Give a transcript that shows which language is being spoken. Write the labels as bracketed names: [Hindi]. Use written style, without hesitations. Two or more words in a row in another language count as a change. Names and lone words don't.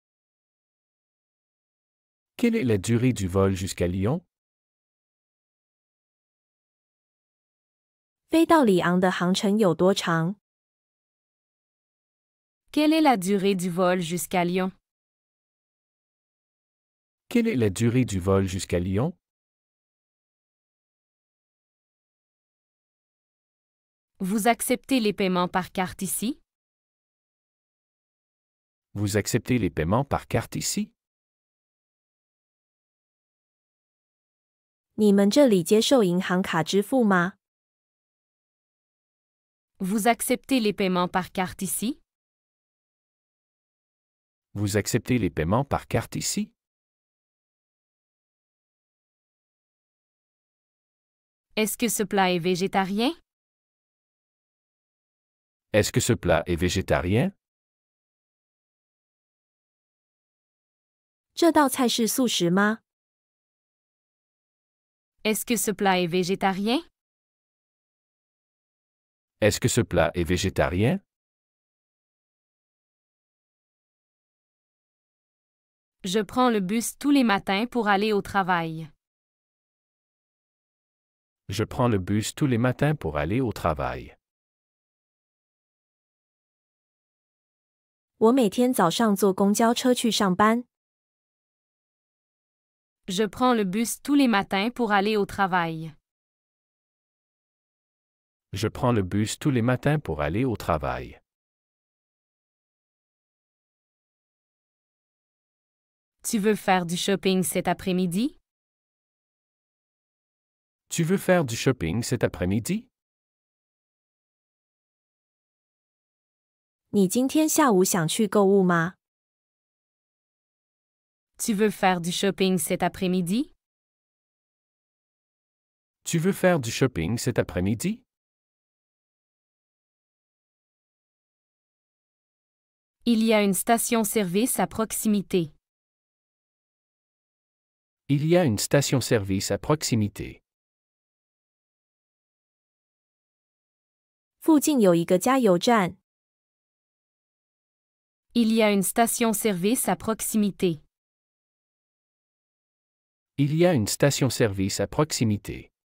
[French] Quelle est la durée du vol jusqu'à Lyon? [Chinese] 飞到里昂的航程有多长？ [French] Quelle est la durée du vol jusqu'à Lyon? Quelle est la durée du vol jusqu'à Lyon? Vous acceptez les paiements par carte ici? Vous acceptez les paiements par carte ici? [Chinese] 你们这里接受银行卡支付吗？ [French] Vous acceptez les paiements par carte ici? Vous acceptez les paiements par carte ici? Est-ce que ce plat est végétarien? Est-ce que ce plat est végétarien? [Chinese] 这道菜是素食吗？ [French] Est-ce que ce plat est végétarien? Est-ce que ce plat est végétarien? Je prends le bus tous les matins pour aller au travail. Je prends le bus tous les matins pour aller au travail. [Chinese] 我每天早上坐公交车去上班。 [French] Je prends le bus tous les matins pour aller au travail. Je prends le bus tous les matins pour aller au travail. Tu veux faire du shopping cet après-midi? Tu veux faire du shopping cet après-midi? [Chinese] 你今天下午想去购物吗？ [French] Tu veux faire du shopping cet après-midi? Tu veux faire du shopping cet après-midi? Il y a une station-service à proximité. Il y a une station-service à proximité. [Chinese] 附近有一个加油站。 [French] Il y a une station-service à proximité. Il y a une station-service à proximité.